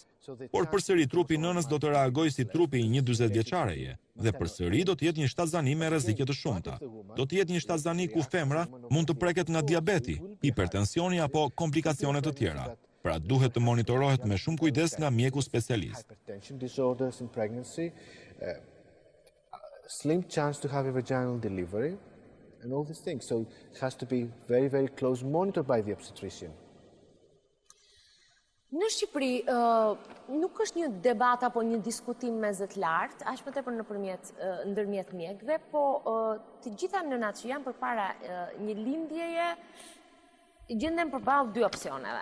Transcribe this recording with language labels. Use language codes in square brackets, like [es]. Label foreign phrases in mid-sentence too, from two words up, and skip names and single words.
[sq] Por përsëri trupi i nënës do të reagojë si trupi i një 40 vjeçareje dhe përsëri do të jetë një shtatzani me rreziqe të shumta. Do të jetë një shtatzani ku femra mund të preket nga diabeti, hipertensioni apo komplikacione të tjera. Pra duhet të monitorohet me shumë kujdes nga mjeku specialist. [en] Slim chance to have a vaginal delivery and all these things. So it has to be very, very close monitored by the obstetrician. [sq] Në Shqipëri nuk është një debat apo një diskutim me zë të lartë, aq më tepër ndërmjet mjekëve, po të gjitha nënat që janë përpara një lindjeje gjenden përballë dy opsioneve.